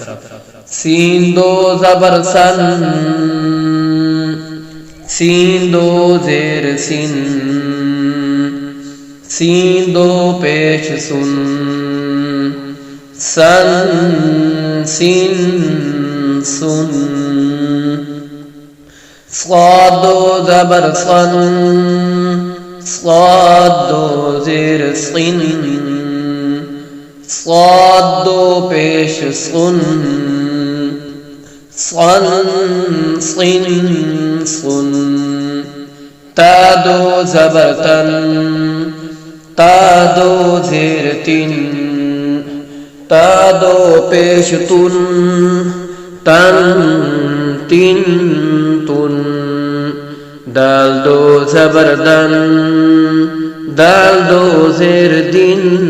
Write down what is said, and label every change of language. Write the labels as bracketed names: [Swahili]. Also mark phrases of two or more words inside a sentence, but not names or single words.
[Urdu] سین 2 زبر سن، سین 2 زیر سن، سین 2 پیش سن، سن سین سن، صاد 2 زبر صن، صاد 2 زیر صن، صاد 2 پیش صن، صن صن صن، تا 2 زبر تن، تا 2 زیر تن، تا 2 پیش تن، تن تن تن، دال 2 زبر دن، دال 2 زیر دن،